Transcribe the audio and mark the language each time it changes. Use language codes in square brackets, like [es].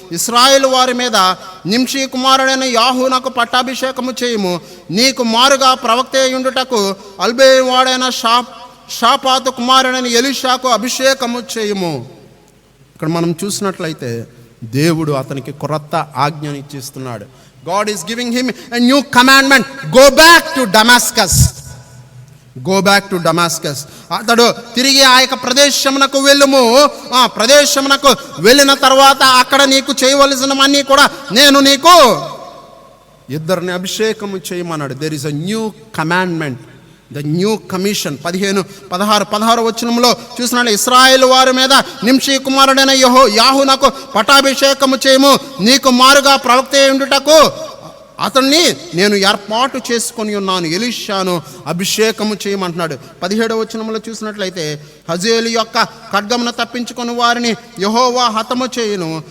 [te] ఇశ్రాయేలు వారి మీద నింషీ కుమారుడైన యాహూనకు పట్టాభిషేకము చేయుము. నీకు మారుగా ప్రవక్త అయ్యుండుటకు అల్బేయి వాడైన షాపాతు కుమారుడైన ఎలీషాకు అభిషేకము చేయుము. ఇక్కడ మనం చూసినట్లయితే దేవుడు అతనికి కొత్త ఆజ్ఞని ఇచ్చిస్తున్నాడు. [en] God is giving him a new commandment. Go back to Damascus. Go back to Damascus. [te] అతడు తిరిగి ఆ యొక్క ప్రదేశమునకు వెళ్ళుము. ఆ ప్రదేశమునకు వెళ్ళిన తర్వాత అక్కడ నీకు చేయవలసినవన్నీ కూడా నేను నీకు ఇద్దరిని అభిషేకము చేయమన్నాడు. [en] There is a new commandment, the new commission. [te] 16 వచనంలో చూసినట్టు ఇశ్రాయేలు వారి మీద నింషీ కుమారుడైన యాహూనకు పట్టాభిషేకము చేయము. నీకు మారుగా ప్రవక్త ఉండుటకు అతన్ని నేను ఏర్పాటు చేసుకొని ఉన్నాను. ఎలీషాను అభిషేకము చేయమంటున్నాడు. 17వ వచనంలో చూసినట్లయితే హజేలు యొక్క ఖడ్గమును తప్పించుకున్న వారిని యెహోవా హతము చేయును.